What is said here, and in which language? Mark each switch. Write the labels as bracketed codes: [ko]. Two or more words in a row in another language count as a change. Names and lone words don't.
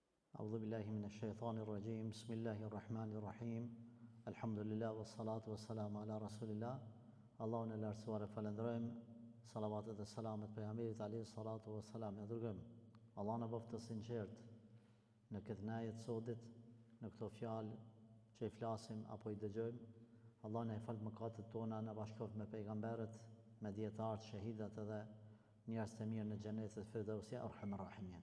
[ar] أعوذ بالله من الشيطان الرجيم بسم الله الرحمن الرحيم الحمد لله والصلاة والسلام على رسول الله [sq] Allahun e lartësuar e falenderojmë, salavatet e selamet pejgamberit [ar] عليه الصلاة والسلام. [sq] Ja dërgojmë Allahun e bëft të sinqert në këtë najet sotit, në këto fjalë që i flasim apo i dëgjojmë. Allahun e fal mëkatet tona, na bashkoft me pejgamberët, me dietarët, shahidat edhe njerëz të mirë në xhenetin e Firdausi, [ar] أرحم الراحمين.